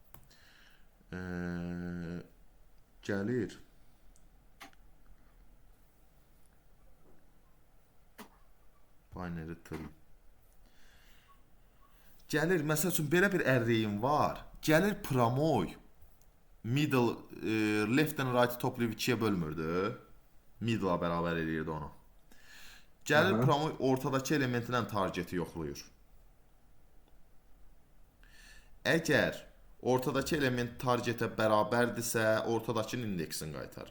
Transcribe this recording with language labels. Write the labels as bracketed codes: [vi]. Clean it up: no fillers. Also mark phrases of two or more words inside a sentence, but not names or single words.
[az] Gəlir. [en] Binary tree. [az] Gəlir, məsəl üçün belə bir array'im var. Gəlir promoy. [en] Middle, left and right [az] toplayıb 2-yə bölmürdü. Middle-a bərabər eləyirdi onu. Gəlir promoy ortadakı elementindən targeti yoxlayır. Əgər ortadakı element targetə bərabərdirsə, ortadakının indeksini qaytarır.